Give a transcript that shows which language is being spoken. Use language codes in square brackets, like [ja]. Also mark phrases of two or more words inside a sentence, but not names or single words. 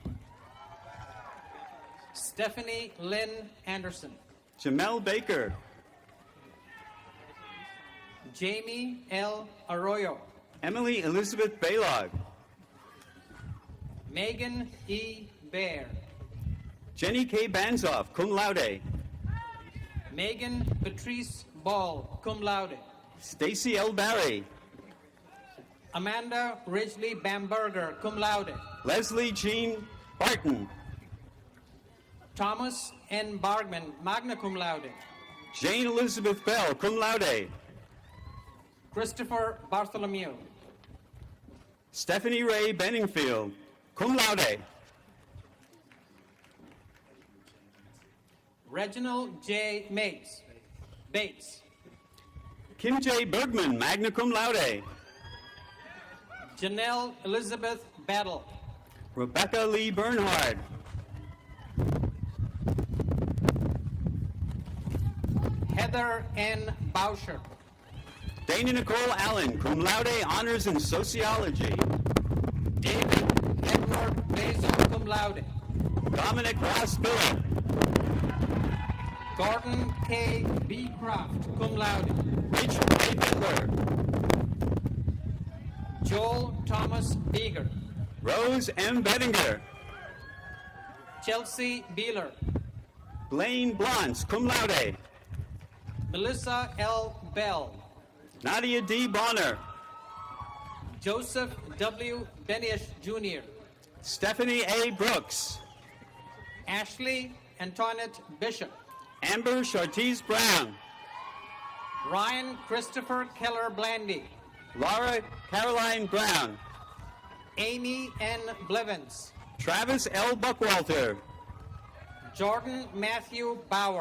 [en] Stephanie Lynn Anderson. Jamel Baker. Jamie L. Arroyo. Emily Elizabeth Baylog. Megan E. Bear. Jenny K. Banzoff, [la] cum laude. [en] Megan Patrice Ball, [la] cum laude. [en] Stacy L. Barry. Amanda Ridgely Bamberger, [la] cum laude. [en] Leslie Jean Barton. Thomas N. Bargman, [la] magna cum laude. [en] Jane Elizabeth Bell, [la] cum laude. [en] Christopher Bartholomew. Stephanie Ray Benningfield, [la] cum laude. [en] Reginald J. Bates. Kim J. Bergman, [la] magna cum laude. [en] Janelle Elizabeth Battle. Rebecca Lee Bernhard. Heather N. Bauscher. Dana Nicole Allen, [la] cum laude, [en] honors in sociology. David Edward Basil, [la] cum laude. [en] Dominic Ross Miller. Gordon K. B. Croft, [la] cum laude. [en] Rachel A. Butler. Joel Thomas Beeger. Rose M. Bettinger. Chelsea Beeler. Blaine Blance, [la] cum laude. [en] Melissa L. Bell. Nadia D. Bonner. Joseph W. Benish Jr. Stephanie A. Brooks. Ashley Antoinette Bishop. Amber Chartiz Brown. Ryan Christopher Keller Blandy. Laura Caroline Brown. Amy N. Blevins. Travis L. Buckwalter. Jordan Matthew Bauer.